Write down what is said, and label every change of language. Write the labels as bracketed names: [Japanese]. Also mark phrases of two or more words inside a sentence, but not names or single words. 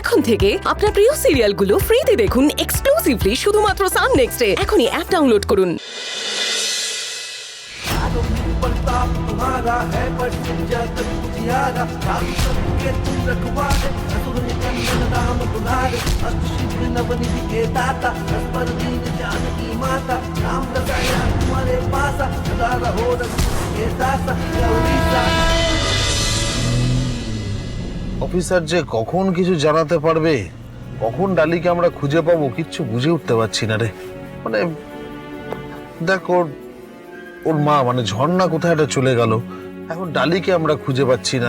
[Bangla] এখন থেকে আপনার প্রিয় সিরিয়ালগুলো ফ্রিতে দেখুন এক্সক্লুসিভলি শুধুমাত্র সান নেক্সটে। এখনই অ্যাপ ডাউনলোড করুন। [Hindi] तुम्हारा है पर जग जियारा के तुम रखवारे असुर निकंदन राम दुलारे अष्टसिद्धि नवनिधि के दाता पर दीन जानकी माता राम रसाया तुम्हारे पासा सदा रहो के दासा गौरीसा। [Bangla] অফিসার যে কখন কিছু জানাতে পারবে, কখন ডালিকে আমরা খুঁজে পাবো কিচ্ছু বুঝে উঠতে পারছি না রে। মানে দেখ ওর মা মানে ঝর্ণা কোথায় একটা চলে গেল, এখন ডালিকে আমরা খুঁজে পাচ্ছি না।